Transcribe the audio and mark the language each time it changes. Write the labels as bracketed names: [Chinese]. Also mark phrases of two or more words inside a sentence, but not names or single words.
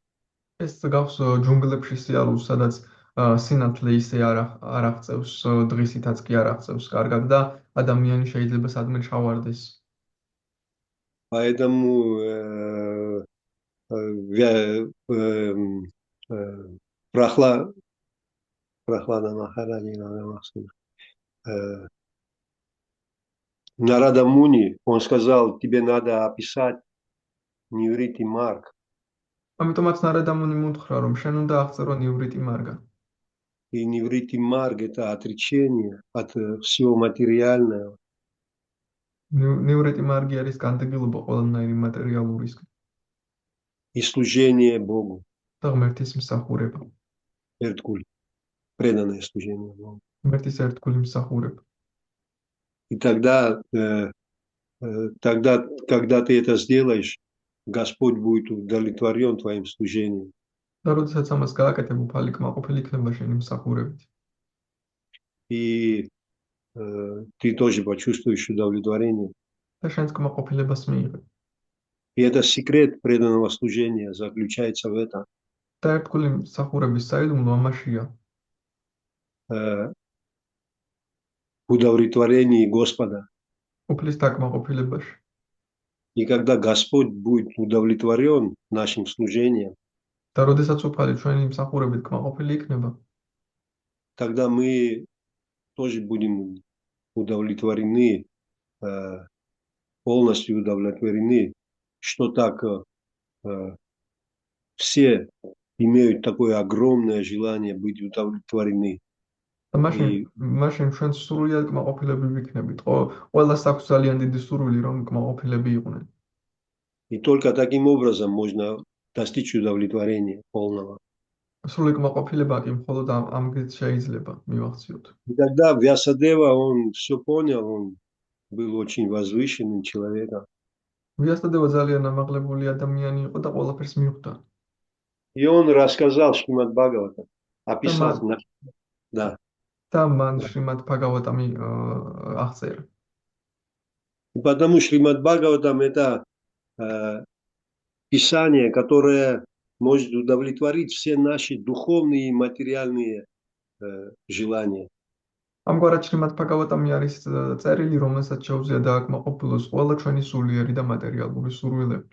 [Georgian] ეს გავს ჯუნგლებში სიარულს, სადაც სინათლე ისე არ აღწევს, დღისითაც კი არ აღწევს კარგად და ადამიანი შეიძლება სადმე ჩავარდეს. [Russian] Поэтому Прохлада Махараджи, Нарада Муни, он сказал, тебе надо описать Ниврити Марг. [Georgian] ამიტომაც ნარადა მუნი მუნთხრა, რომ შენ უნდა აღწერო ნივრიტი მარგა. [Russian] И Ниврити Марг это отречение от всего материального. [Georgian] ნივრიტი მარგი არის განდეგილობა ყველანაირი მატერიალურისგან. [Russian] И служение Богу. [Georgian] და ღმერთის მსახურება. Эрткуль. [Russian] Преданное служение Богу. [Georgian] ღმერთის ერთგული მსახურება. [Russian] И тогда, когда ты это сделаешь, Господь будет удовлетворен твоим служением. [Georgian] და როდესაც ამას გააკეთებ, უფალი კმაყოფილი იქნება შენი მსახურებით. [Russian] И ты тоже почувствуешь удовлетворение. [Georgian] და შენს კმაყოფილებას მიიღებ. [Russian] И это секрет преданного служения заключается в этом. [Georgian] და ერთგული მსახურების საიდუმლო ამაშია. [Russian] Удовлетворении Господа. [Georgian] უფლის დაკმაყოფილებაში. [Russian] И когда Господь будет удовлетворен нашим служением, [Georgian] და როდესაც უფალი ჩვენი მსახურებით კმაყოფილი იქნება, [Russian] тогда мы тоже будем удовлетворены, полностью удовлетворены, что так все имеют такое огромное желание быть удовлетворены. [Georgian] და მაშინ ჩვენ სრულიად კმაყოფილები ვიქნებით. ყველას აქვს ძალიან დიდი სურვილი, რომ კმაყოფილები იყვნენ. [Russian] И только таким образом можно достичь удовлетворения полного. [Georgian] სრული კმაყოფილება კი მხოლოდ ამ გზით შეიძლება მივახციოთ. [Russian] И тогда Вьясадева, он все понял, он был очень возвышенным человеком. [Georgian] ვიასტადება ძალიან ამაღლებული ადამიანი იყო და ყველაფერს მიხვდა. [Russian] И он рассказал Шримад Бхагаватам, [Georgian] და [Russian] описал, [Georgian] მან [Russian] да. [Georgian] და მან შრიმად භაგავატამი აღწერა. [Russian] И потому Шримад Бхагаватам это писание, которое может удовлетворить все наши духовные и материальные желания. [Georgian] ამგვარად შრიმად භაგავატამი არის წერილი, რომელსაც შეუძლია დააკმაყოფილოს ყველა ჩვენი სულიერი და მატერიალური სურვილები.